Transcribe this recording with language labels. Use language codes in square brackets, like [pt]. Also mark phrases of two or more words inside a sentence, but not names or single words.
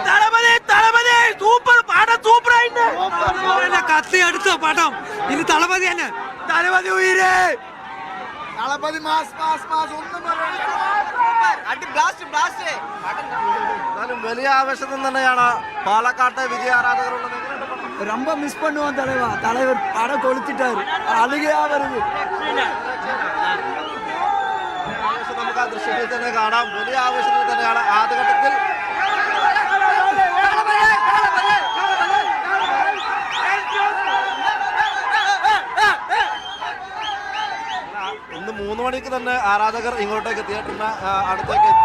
[ml] കത്തി അടുത്ത പടം ഇനി തളപതി തന്നെ. തളപതി ഉയരേ, തളപതി വലിയ ആവേശത്തിൽ തന്നെയാണ് പാലക്കാട്ടെ വിജയ ആരാധകരുള്ളത്. [ta] ரொம்ப மிஸ் பண்ணுவோம் தலைவர் படம் கொளுத்திட்டாரு. அழுகையா வருது. [ml] നമുക്ക് ആ ദൃശ്യത്തിൽ തന്നെ കാണാം. വലിയ ആവേശത്തിൽ തന്നെയാണ് ആദ്യഘട്ടത്തിൽ ഇന്ന് 3 മണിക്ക് തന്നെ ആരാധകർ ഇങ്ങോട്ടേക്ക് തിയേറ്ററിന് അടുത്തേക്ക് എത്തി.